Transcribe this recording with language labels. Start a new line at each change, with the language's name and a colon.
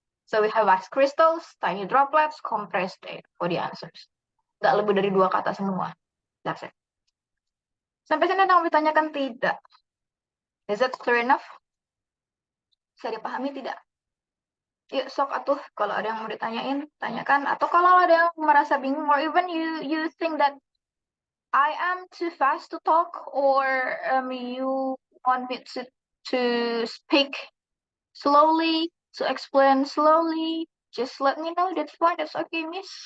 English: So we have ice crystals, tiny droplets, compressed air for the answers.
Indonesian: Nggak lebih dari 2 kata semua.
English: That's it.
Indonesian: Sampai sini ada yang ditanyakan tidak?
English: Is that clear enough?
Indonesian: Bisa dipahami tidak? Yuk sok atuh kalau ada yang mau ditanyain, tanyakan. Atau kalau ada yang merasa bingung,
English: or even you think that I am too fast to talk, or you want me to speak slowly, to explain slowly, just let me know. That's fine. That's okay, Miss.